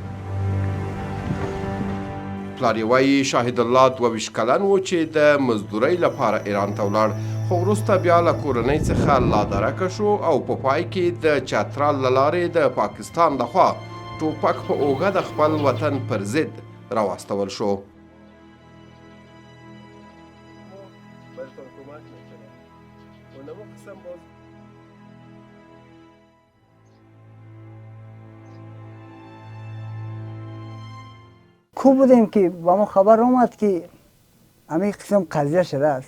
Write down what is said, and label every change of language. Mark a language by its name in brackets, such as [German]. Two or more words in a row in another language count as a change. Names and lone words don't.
[Pashto] پلار یې وایي شاهد الله 22 کلن و چې د مزدورۍ لپاره ایران ته ولاړ، خو وروسته بیا له کورنۍ څخه لادرکه شو او په پای کې د چترال له لارې د پاکستان لخوا ټوپک په اوږه د خپل وطن پر ضد راواستول شو. [Persian] خوب بودیم که با ما خبر آمد که همین قسم قضیه شده است.